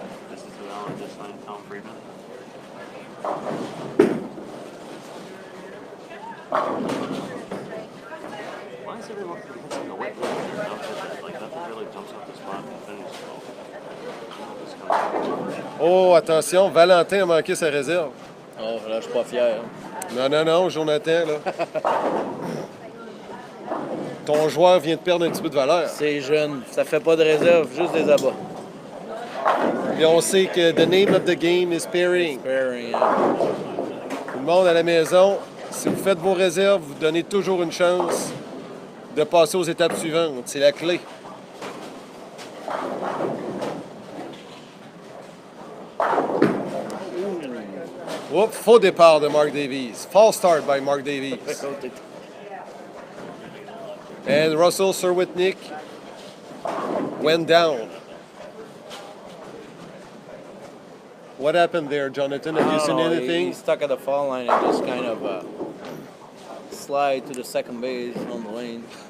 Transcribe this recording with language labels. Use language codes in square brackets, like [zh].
[en] This is who Alan just signed, Tom Friedman. Why is everyone hitting the white line? Like, nothing really jumps off the spot and finishes. [fr] Oh, attention, Valentin a manqué sa réserve. Oh, là, je suis pas fier. Non, non, non, Jonathan, là. Ton joueur vient de perdre un petit peu de valeur. C'est jeune. Ça fait pas de réserve, juste des abats. Et on sait que [en] the name of the game is pairing. Pairing, [fr] Tout le monde à la maison, si vous faites vos réserves, vous donnez toujours une chance de passer aux étapes suivantes. C'est la clé. Oups, faux départ de Mark Davies. [en] False start by Mark Davies. And Russell Serwitnik went down. What happened there, Jonathan? Have you seen anything? He stuck at the foul line and just kind of slide to the second base on the lane.